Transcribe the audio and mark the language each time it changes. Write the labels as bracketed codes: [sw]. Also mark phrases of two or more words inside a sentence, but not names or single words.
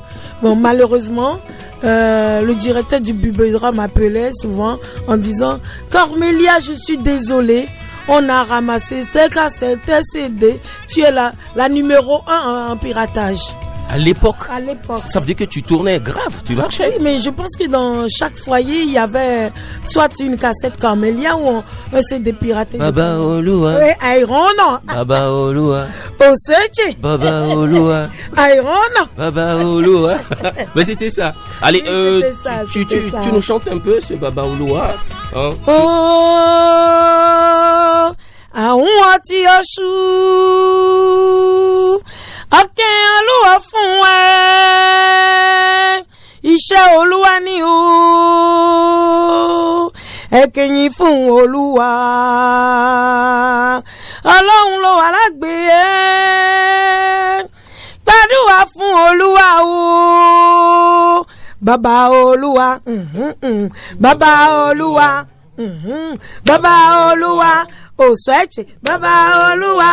[fr] Bon, malheureusement, le directeur du Bubedra m'appelait souvent en disant, Cormélia, je suis désolé, on a ramassé ces cassettes, tes CD, tu es la numéro 1 en piratage. À l'époque. Ça veut dire que tu tournais grave, tu marchais. Oui, mais je pense que dans chaque foyer, il y avait soit une cassette Cormélia ou un CD piraté. [yo] Baba Olua. [fr] Oui, Aïrono. [yo] Baba Olua. Oseche. Baba Olua. Aïrono. Baba Olua. [fr] Mais c'était ça. Allez, tu nous chantes un peu ce Baba Olua. Hein? [yo] Oh, Aouati Yoshu. Aken Olúwa fún ẹ iṣẹ́ Olúwa ni o ẹkẹyìn fún Olúwa Ọlọ́run ló wà lágbè ẹ gbàdúrà fún Olúwa o bàbá Olúwa bàbá Olúwa bàbá Olúwa Oseche bàbá Olúwa.